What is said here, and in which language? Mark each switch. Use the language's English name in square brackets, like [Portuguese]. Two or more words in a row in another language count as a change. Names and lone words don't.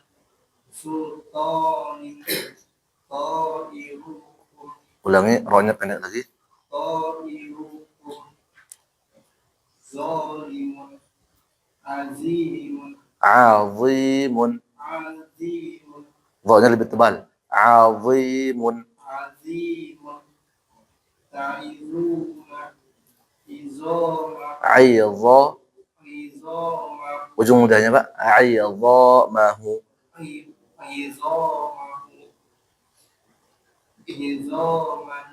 [Arabic] Sultani. Ta'irukum. [Indonesian] Ulangi, ro-nya pendek lagi. [Arabic] Ta'irukum. Zalimun. Azimun. Azimun. Azimun. [Indonesian] Dha-nya lebih tebal. [Arabic] Azimun. Azimun. Ta'izuna. Izoma. Aidha. Izoma. [Indonesian] Ujung mudahnya Pak. Aidhamahu. [Arabic] Izomahu. Izoman.